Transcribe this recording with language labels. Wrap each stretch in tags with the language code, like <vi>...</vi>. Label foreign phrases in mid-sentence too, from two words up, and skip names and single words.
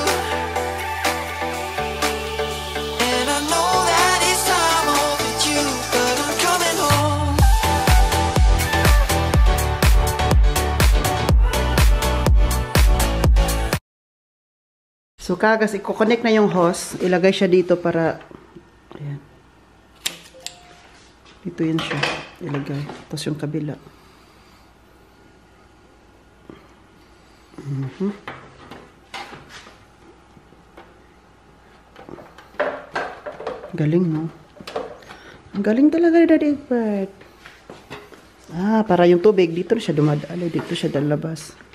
<en>And I know that it's time overdue, but I'm coming home.</en> <tl>So kagas, i-connect na yung hose. Ilagay siya dito para... Ayan. Dito yun siya. Ilagay. Tapos yung kabila. Galing, no? Ang galing talaga ni Daddy Bert. Ah, para yung tubig, dito na siya dumadalo. Dito siya dalabas.</tl>